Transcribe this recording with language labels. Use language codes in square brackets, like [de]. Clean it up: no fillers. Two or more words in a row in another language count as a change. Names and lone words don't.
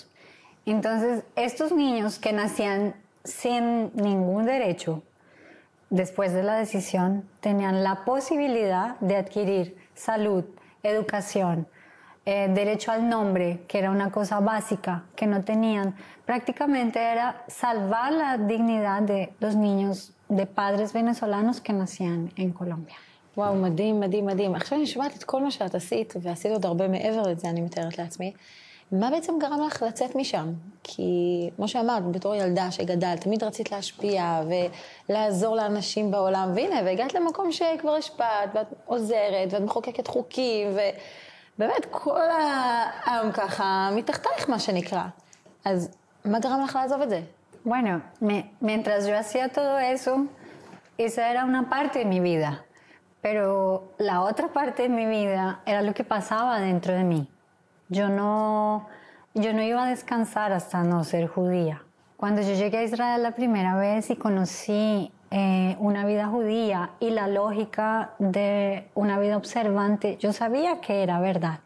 [es] Entonces, estos niños que nacían sin ningún derecho, después de la decisión, tenían la posibilidad de adquirir salud, educación, derecho al nombre, que era una cosa básica que no tenían. Prácticamente era salvar la dignidad de los niños de padres venezolanos que nacían en Colombia. [he] וואו, מדהים, מדהים, מדהים. עכשיו אני שומעת את כל מה שאת עשית, ועשית עוד הרבה מעבר לזה, אני מתארת לעצמי. מה בעצם גרם לך לצאת משם? כי כמו שאמרת, בתור ילדה שגדלת, תמיד רצית להשפיע ולעזור לאנשים בעולם, והנה, והגעת למקום שכבר השפעת, ואת עוזרת, ואת מחוקקת חוקים, ובאמת כל העם ככה מתחתייך מה שנקרא. אז מה גרם לך לעזוב את זה? [es] Bueno, mientras yo hacía todo eso, esa era una parte de mi vida, pero la otra parte de mi vida era lo que pasaba dentro de mí. Yo no iba a descansar hasta no ser judía. Cuando yo llegué a Israel la primera vez y conocí una vida judía y la lógica de una vida observante, yo sabía que era verdad.